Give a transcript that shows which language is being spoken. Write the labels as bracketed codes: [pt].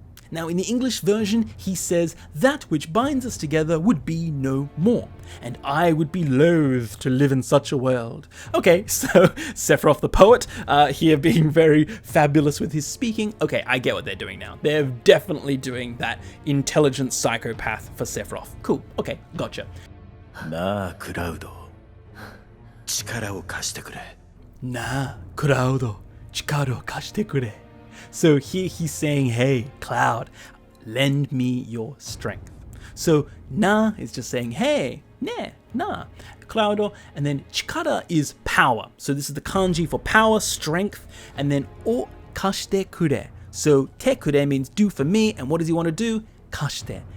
[en] Now in the English version, he says that which binds us together would be no more, and I would be loath to live in such a world. Okay, so Sephiroth the poet, here being very fabulous with his speaking. Okay, I get what they're doing now. They're definitely doing that intelligent psychopath for Sephiroth. Cool, okay, gotcha. [ja] なあクラウド、力を貸してくれ。なあクラウド、力を貸してくれ。 [en] So here he's saying, hey, Cloud, lend me your strength. So na is just saying, hey, ne, na, Cloudo. And then chikara is power. So this is the kanji for power, strength. And then [ja] o kashite kure. [en] So te kure means do for me. And what does he want to do? Kashite.